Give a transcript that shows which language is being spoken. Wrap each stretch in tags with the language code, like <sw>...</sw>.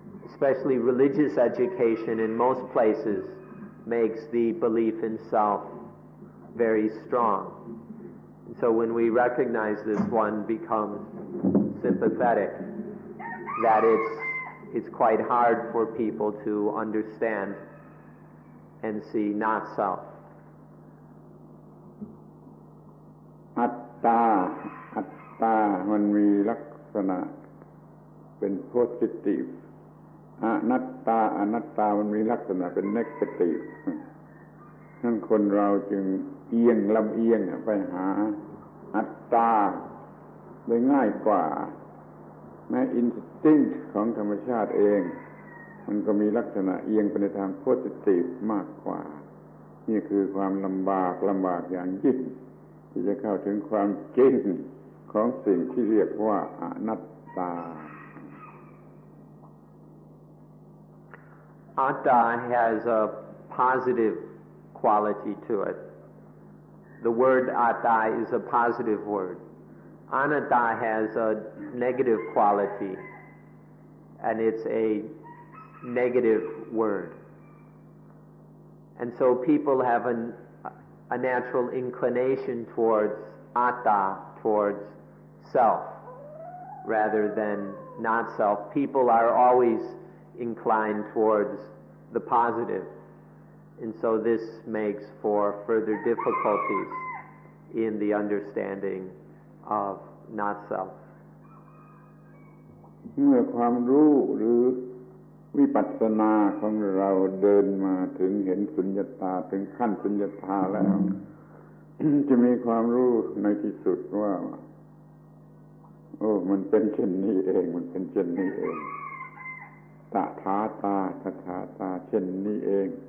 <en>Especially religious education in most places makes the belief in self very strong. And so when we recognize this, one becomes sympathetic that it's quite hard for people to understand and see not self.</en> <th>อัตตามันมีลักษณะเป็น positive อนัตตามันมีลักษณะเป็น negative นั่นคนเราจึงลำเอียงไปหาอัตตาได้ง่ายกว่า แม้ instinct ของธรรมชาติเองมันก็มีลักษณะเอียงไปในทาง positive มากกว่านี่คือความลำบากอย่างยิ่งที่จะเข้าถึงความจริงของสิ่งที่เรียกว่าอนัตตา</th> <en>Atta has a positive quality to it. The word atta is a positive word. Anatta has a negative quality, and it's a negative word. And so people have a natural inclination towards atta, towards self, rather than not self. People are always inclined towards the positive. And so this makes for further difficulties in the understanding of not self.</en> <th>เมื่อความรู้หรือวิปัสสนาของเราเดินมาถึงเห็นสุญญตาถึงขั้นสุญญตาแล้ว จะมีความรู้ในที่สุดว่ามันเป็นเช่นนี้เองมันเป็นเช่นนี้เองตถาตาเช่นนี้เอง</th>